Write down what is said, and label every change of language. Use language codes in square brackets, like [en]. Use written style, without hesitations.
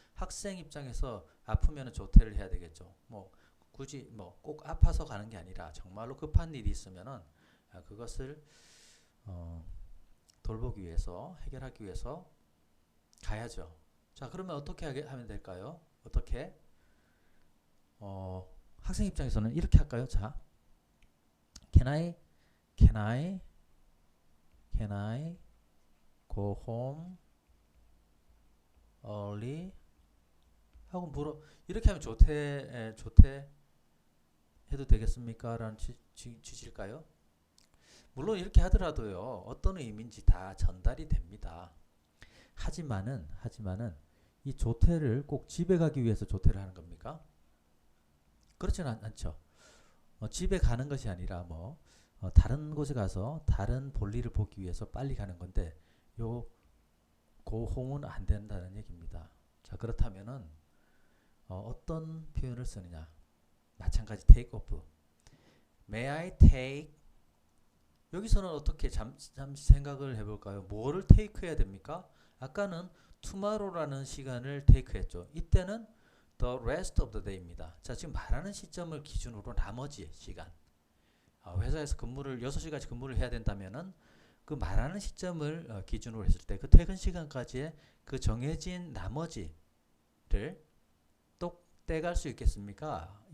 [ko] 학생 입장에서 아프면 조퇴를 해야 되겠죠. 뭐 굳이 뭐 꼭 아파서 가는 게 아니라 정말로 급한 일이 있으면은 그것을 돌보기 위해서 해결하기 위해서 가야죠. 자, 그러면 어떻게 하면 될까요? 어떻게? 학생 입장에서는 이렇게 할까요? 자, [en] can I can I can I go home early [ko] 하고 이렇게 하면 조퇴 해도 되겠습니까? 라는 취지일까요? 물론 이렇게 하더라도요. 어떤 의미인지 다 전달이 됩니다. 하지만은 이 조퇴를 꼭 집에 가기 위해서 조퇴를 하는 겁니까? 그렇지는 않죠. 집에 가는 것이 아니라 다른 곳에 가서 다른 볼일을 보기 위해서 빨리 가는 건데 요 고홈은 안 된다는 얘기입니다. 자, 그렇다면은 어떤 표현을 쓰느냐? 마찬가지 [en] take off. May I take? [ko] 여기서는 어떻게 잠시 생각을 해볼까요? 뭐를 take 해야 됩니까? 아까는 tomorrow라는 시간을 take 했죠. 이때는 [en] the rest of the day입니다. [ko] 자, 지금 말하는 시점을 기준으로 나머지 시간. 회사에서 6시까지 근무를 해야 된다면은 그 말하는 시점을 기준으로 했을 때 그 퇴근 시간까지의 그 정해진 나머지를 또 떼갈 수 있겠습니까?